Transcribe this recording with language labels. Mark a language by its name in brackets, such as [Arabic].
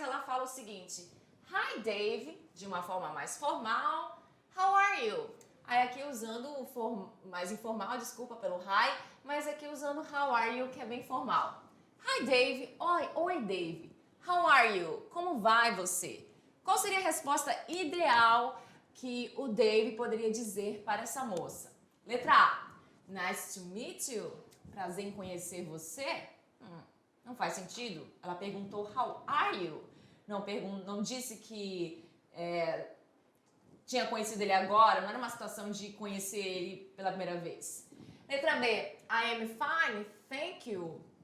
[Portuguese] Ela fala o seguinte, Hi Dave, de uma forma mais formal, [English] how are you? [Portuguese] Aí aqui usando o mais informal, desculpa pelo hi, mas aqui usando [English] how are you, [Portuguese] que é bem formal. [English] Hi Dave, [Portuguese] oi Dave, [English] how are you? [Portuguese] Como vai você? Qual seria a resposta ideal que o Dave poderia dizer para essa moça? Letra A, [English] nice to meet you, [Portuguese] prazer em conhecer você. Não faz sentido. Ela perguntou [English] how are you? [Portuguese] Não disse que tinha conhecido ele agora, não era uma situação de conhecer ele pela primeira vez. Letra B, [English] I am fine, thank you.